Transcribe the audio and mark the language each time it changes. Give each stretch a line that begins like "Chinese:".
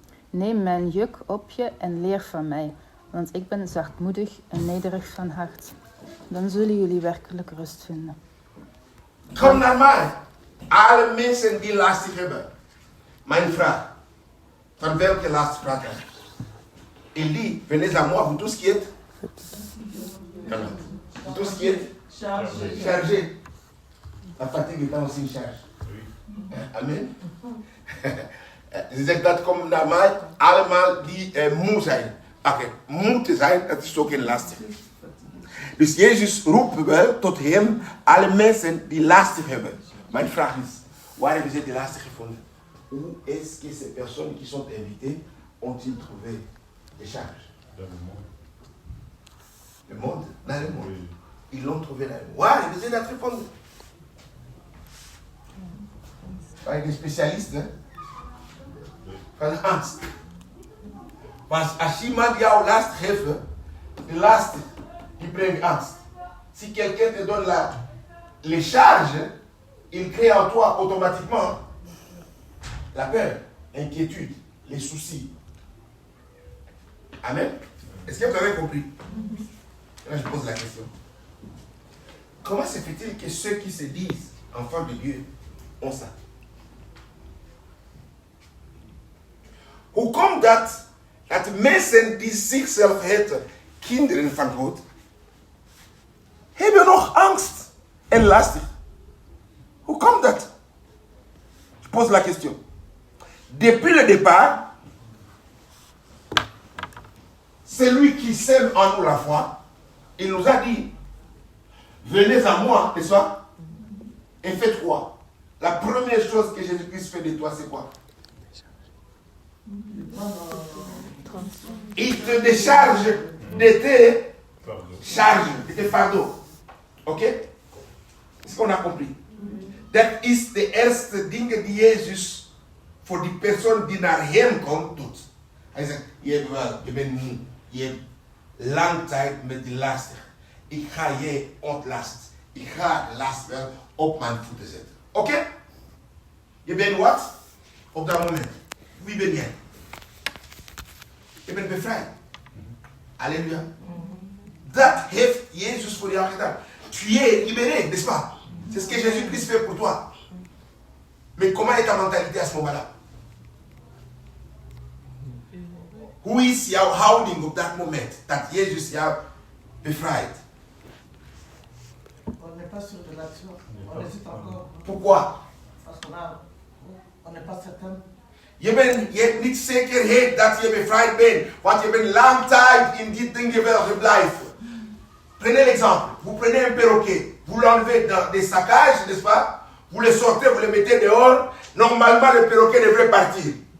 Dutch: Neem mijn juk op je en leer van mij, want ik ben zachtmoedig en nederig van hart. Dan zullen jullie werkelijk rust vinden. Kom naar mij. Alle mensen die lastig hebben. Mijn vraag. Van welke last praat hij?
French: Il dit, venez à moi, vous tous qui êtes. Vous tous qui êtes chargés. La fatigue est aussi une charge. Amen.
Dutch: Ze zegt dat komt naar mij, allemaal die moe zijn. Oké, moe te zijn, dat is ook een lastig. Dus Jezus roept wel tot hem alle mensen die lastig hebben. Mijn vraag is, waar hebben ze die lastig gevonden?
French: Où est-ce que ces personnes qui sont invitées ont-ils trouvé des charges? Dans le monde. Le monde? Dans le monde. Ils l'ont trouvé dans le monde.
Dutch: Waar hebben ze dat gevonden? Bij de specialisten van angst. Want als iemand jou last geeft, de last die brengt angst.
French: Si quelqu'un te donne les charges, il crée en toi automatiquement la peur, l'inquiétude, les soucis. Amen. Est-ce que vous avez compris? Là, je pose la question. Comment se fait-il que ceux qui se disent enfants de Dieu ont ça?
Dutch: Hoe komt dat mensen die zichzelf heten kinderen van God, hebben nog angst en lastig? Hoe komt dat?
French: Je pose la question. Depuis le départ, celui qui sème en nous la foi, il nous a dit, venez à moi, n'est-ce pas? Et faites quoi? La première chose que Jésus-Christ fait de toi, c'est quoi? Il te décharge de tes charges, de tes fardeaux. Ok? Est-ce qu'on a compris?
Dutch: Dat is de eerste dingen die Jezus voor die persoon die naar hem komt doet. Hij zegt, je bent moe, je hebt lang tijd met die lastig. Ik ga je ontlast. Ik ga de last wel op mijn voeten zetten. Oké? Je bent wat? Op dat moment. Wie ben jij? Je bent bevrijd. Alléluia. Dat heeft Jezus voor jou gedaan.
French: Tu es libéré, n'est-ce pas? C'est ce que Jésus-Christ fait pour toi. Mais comment est ta mentalité à ce moment-là?
Dutch: Hoe is jouw houding op dat moment dat Jezus jou bevrijdt?
French: On n'est pas sûr de l'action. On hésite encore. Pourquoi? Parce qu'on n'est pas certain.
Dutch: Je hebt niet zekerheid dat je bevrijd bent, want je bent lang tijd in die dingen wel gebleven.
French: Prenez l'exemple, vous prenez un perroquet, vous l'enlevez dans des saccages, n'est-ce pas? Vous le sortez, vous le mettez dehors, normalement le perroquet devrait partir.